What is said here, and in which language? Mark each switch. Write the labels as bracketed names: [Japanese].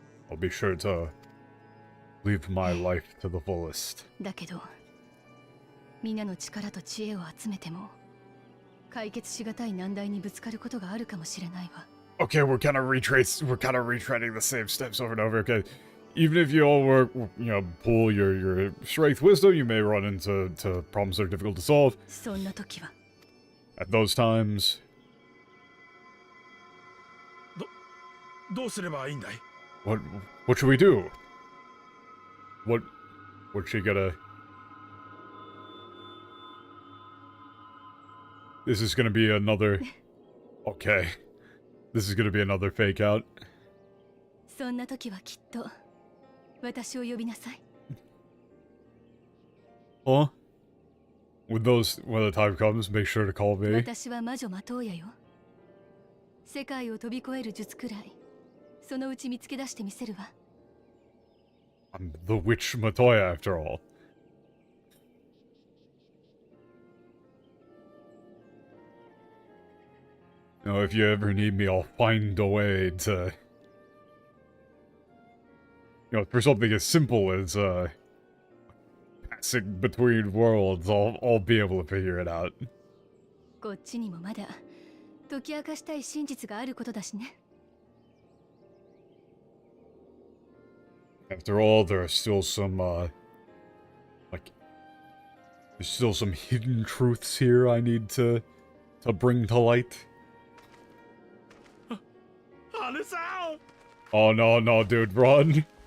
[English] I'll be sure to live my life to the fullest. [Japanese] だけど、皆の力と知恵を集めても解決しがたい難題にぶつかることがあるかもしれないわ。 [English] Okay, we're kind of retreading the same steps over and over. Okay, even if you all work, you know, pull your strength, wisdom, you may run into problems that are difficult to solve. [Japanese] そんな時は [English] At those times, [Japanese] どうすればいいんだい？ [English] what should we do? What's she gonna... This is gonna be another... Okay. This is gonna be another fake out. [Japanese] そんな時はきっと私を呼びなさい。 [English] Huh? When the time comes, make sure to call me. [Japanese] 私は魔女マトーヤよ。世界を飛び越える術くらい、そのうち見つけ出してみせるわ。 [English] I'm the witch Matoya after all. Now, if you ever need me, I'll find a way to... You know, for something as simple as, passing between worlds, I'll be able to figure it out. [Japanese] こっちにもまだ解き明かしたい真実があることだしね。 [English] After all, there are still some, like... There's still some hidden truths here I need to bring to light. [Japanese] 姉さん [English] Oh, no, no, dude, run!